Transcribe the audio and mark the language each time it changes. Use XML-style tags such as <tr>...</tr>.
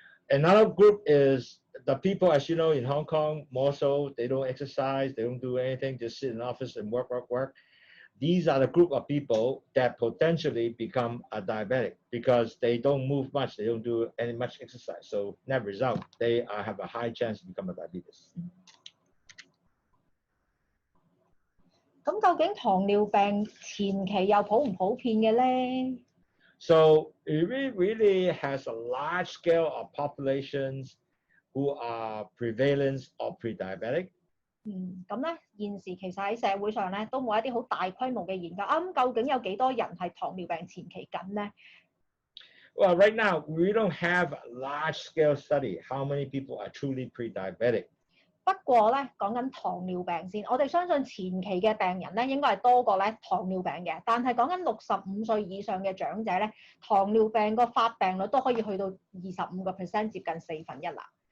<en>Another group is the people, as you know, in Hong Kong, more so, they don't exercise, they don't do anything, just sit in the office and work. These are the group of people that potentially become a diabetic because they don't move much, they don't do any much exercise. So net result, they have a high chance to become a diabetes.</en> <yue>咁究竟糖尿病前期又普唔普遍嘅咧？</yue> <en>So it really has a large scale of populations who are prevalent of pre-diabetic.</en> <yue>咁咧現時其實喺社會上咧都冇一啲好大規模嘅研究。究竟有幾多人係糖尿病前期緊咧？</yue> <en>Well, right now we don't have a large scale study how many people are truly pre-diabetic.</en> <yue>不過咧講緊糖尿病先，我哋相信前期嘅病人咧應該係多過咧糖尿病嘅，但係講緊65歲以上嘅長者咧，糖尿病個發病率都可以去到25%，接近1/4啦。</yue>